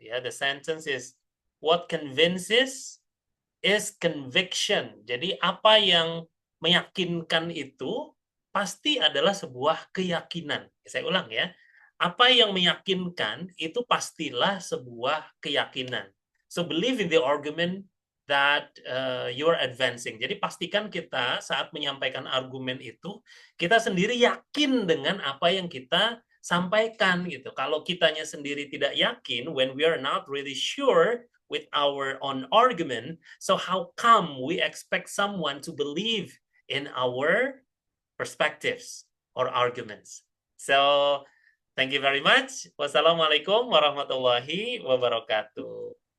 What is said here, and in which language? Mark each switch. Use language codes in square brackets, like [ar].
[en] Ya, the sentence is, what convinces is conviction. [id] Jadi apa yang meyakinkan itu pasti adalah sebuah keyakinan. Saya ulang ya. Apa yang meyakinkan itu pastilah sebuah keyakinan. [en] So believe in the argument that you're advancing. [id] Jadi pastikan kita saat menyampaikan argumen itu, kita sendiri yakin dengan apa yang kita sampaikan gitu. Kalau kitanya sendiri tidak yakin, [en] when we are not really sure with our own argument, so how come we expect someone to believe in our perspectives or arguments? So, thank you very much. Wassalamualaikum warahmatullahi wabarakatuh.